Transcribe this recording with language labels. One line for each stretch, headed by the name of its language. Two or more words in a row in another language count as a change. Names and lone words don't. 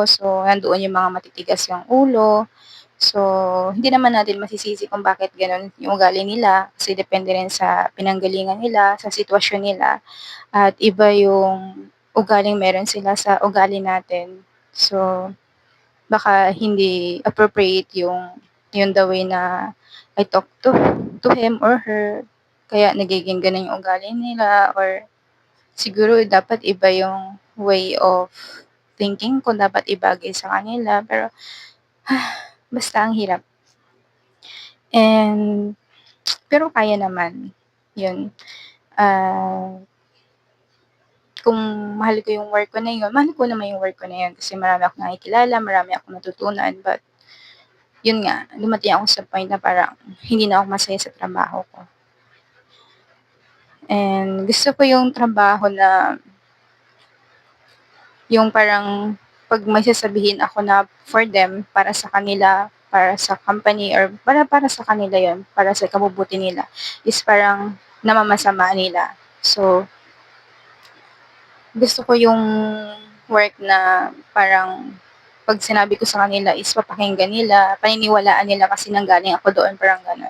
Filipino: So, nandoon yung mga matitigas yung ulo. So, hindi naman natin masisisi kung bakit gano'n yung ugali nila kasi depende rin sa pinanggalingan nila, sa sitwasyon nila at iba yung ugaling meron sila sa ugali natin. So, baka hindi appropriate yung
English: the way
Filipino: na
English: I talk to him or her
Filipino: kaya nagiging gano'n yung ugali nila or siguro dapat iba yung
English: way of thinking
Filipino: ko, dapat ibagay sa kanila pero basta ang hirap. And pero kaya naman, yun. Ah, kung mahal ko yung work ko na yun, mahal ko naman yung work ko na yun kasi marami akong nakikilala, marami akong natutunan. But yun nga, dumating ako sa point na parang hindi na ako masaya sa trabaho ko. And gusto ko yung trabaho na yung parang 'pag may sasabihin ako na
English: for them,
Filipino: para sa kanila, para sa company or para sa kanila yon para sa ikabubuti nila, is parang namamasama nila. So, gusto ko yung work na parang 'pag sinabi ko sa kanila is papakinggan nila, paniniwalaan nila kasi nanggaling ako doon, parang gano'n.